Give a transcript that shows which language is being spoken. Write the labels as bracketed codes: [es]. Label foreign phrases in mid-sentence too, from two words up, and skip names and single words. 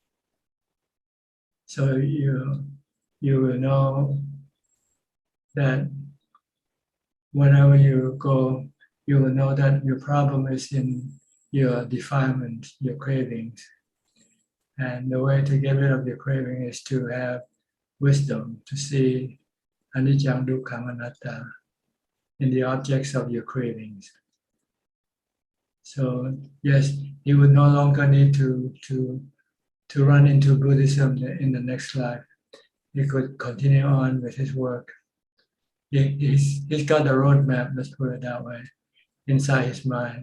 [en] So you will know that whenever you go, you will know that your problem is in your defilement, your cravings. And the way to get rid of your craving is to have wisdom, to see [pi] anicca, dukkha, anatta [en] in the objects of your cravings. So yes, he would no longer need to run into Buddhism in the next life. He could continue on with his work. He's got the roadmap, let's put it that way, inside his mind.